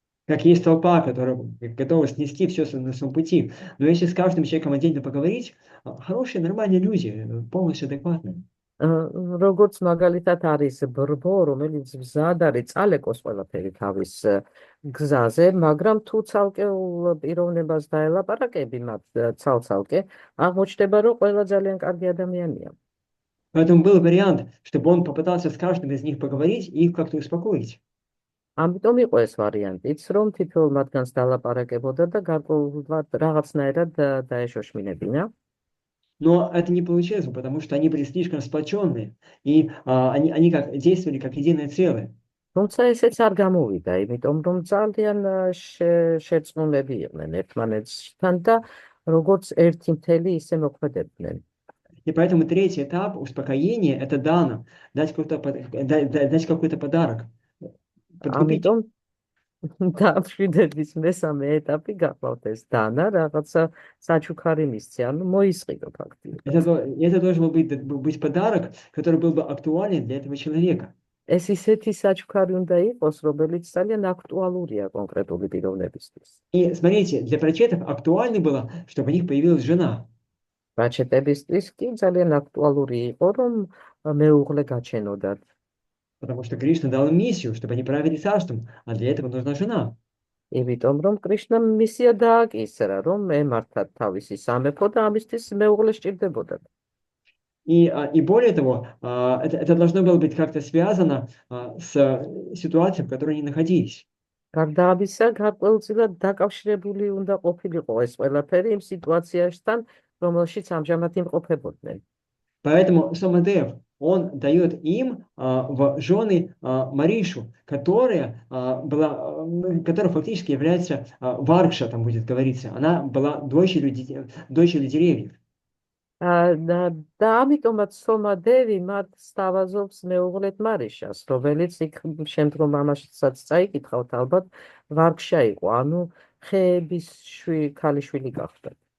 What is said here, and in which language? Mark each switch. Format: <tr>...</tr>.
<ru>Как есть толпа, которая готова снести все на своем пути. Но если с каждым человеком отдельно поговорить, хорошие, нормальные люди, полностью адекватные.</ru> <ka>როგორც მაგალითად არის ბრბო, რომელიც მზად არის წალეკოს ყველაფერი თავის გზაზე, მაგრამ თუ ცალკეულ პიროვნებას დაელაპარაკები მათ ცალ-ცალკე, აღმოჩნდება, რომ ყველა ძალიან კარგი ადამიანია.</ka> <ru>Поэтому был вариант, чтобы он попытался с каждым из них поговорить и их как-то успокоить.</ru> <ka>ამიტომ იყო ეს ვარიანტიც, რომ თითოეულ მათგანს დალაპარაკებოდა და გარკვეულად რაღაცნაირად დაეშოშმინებინა.</ka> <ru>Но это не получилось, потому что они были слишком сплоченные, и они как действовали как единое целое.</ru> <ka>თუმცა ესეც არ გამოვიდა, იმიტომ რომ ძალიან შეწყნულები იყვნენ ერთმანეთთან და როგორც ერთი მთელი ისე მოქმედებდნენ.</ka> <ru>И поэтому третий этап успокоения – это дана, дать какой-то подарок.</ru> <ka>ამიტომ დამშვიდების მესამე ეტაპი გახლავთ ეს დანა, რაღაცა საჩუქარი მისცე, ანუ მოისყიდო ფაქტიურად.</ka> <ru>Это должен быть подарок, который был бы актуален для этого человека.</ru> <ka>ეს ისეთი საჩუქარი უნდა იყოს, რომელიც ძალიან აქტუალურია კონკრეტული პიროვნებისთვის.</ka> <ru>И смотрите, для прачетов актуально было, чтобы у них появилась жена.</ru> <ka>პრაჩეტებისთვის კი ძალიან აქტუალური იყო, რომ მეუღლე გაჩენოდათ.</ka> <ru>Потому что Кришна дал им миссию, чтобы они правили царством, а для этого нужна жена.</ru> <ka>იმიტომ რომ კრიშნამ მისია დააკისრა, რომ ემართათ თავისი სამეფო და ამისთვის მეუღლე სჭირდებოდათ.</ka> <ru>И более того, это должно было быть как-то связано с ситуацией, в которой они находились.</ru> <ka>გარდა ამისა, გარკვეულწილად დაკავშირებული უნდა ყოფილიყო ეს ყველაფერი იმ სიტუაციასთან, რომელშიც ამჟამად იმყოფებოდნენ.</ka> <ru>Поэтому Сомадев, он дает им в жены Маришу, которая которая фактически является Варкша, там будет говориться. Она была дочерью деревьев.</ru> <ka>და ამიტომაც სომადევი მათ სთავაზობს მეუღლედ მარიშას, რომელიც იქ შემდგომ ამასაც წაიკითხავთ, ალბათ ვარკშა იყო, ანუ ხეების ქალიშვილი გახდა.</ka>